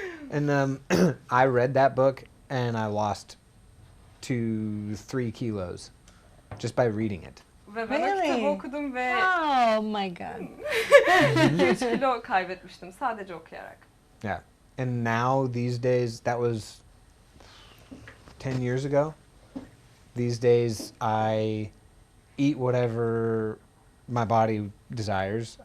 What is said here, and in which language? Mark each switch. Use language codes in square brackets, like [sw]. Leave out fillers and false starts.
[en] And I read that book and I lost 2-3 kilos just by reading it. [tr] Ve ben o kitabı [en] Really? [tr] okudum ve [en] Oh my God. [tr] 3 kilo kaybetmiştim sadece okuyarak. [en] Yeah. And now these days, that was 10 years ago. These days I eat whatever my body desires.